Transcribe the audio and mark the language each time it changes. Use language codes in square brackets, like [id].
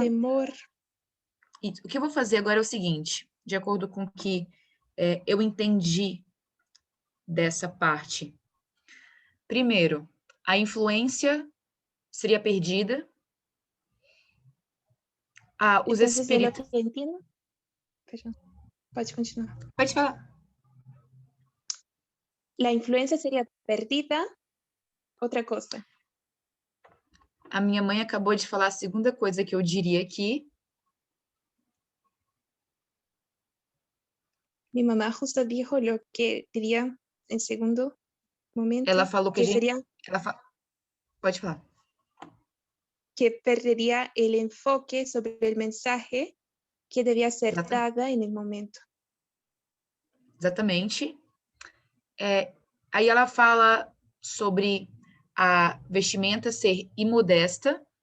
[pt] Temor. o que eu vou fazer agora é o seguinte, de acordo com o que eu entendi dessa parte. Primeiro, a influência seria perdida. Os [es] Entonces, de lo [pt] espíritos... [es] que entiendo, perdón, puedes continuar. [pt] Pode falar. [es] La influencia sería perdida. Otra cosa. [pt] A minha mãe acabou de falar a segunda coisa que eu diria aqui. [es] Mi mamá justo dijo lo que diría en segundo momento. [pt] Ela falou que a gente... [es] sería [pt] Pode falar. [es] Que perdería el enfoque sobre el mensaje que debía ser dada en el momento. [pt] Exatamente. Aí ela fala sobre a vestimenta ser imodesta.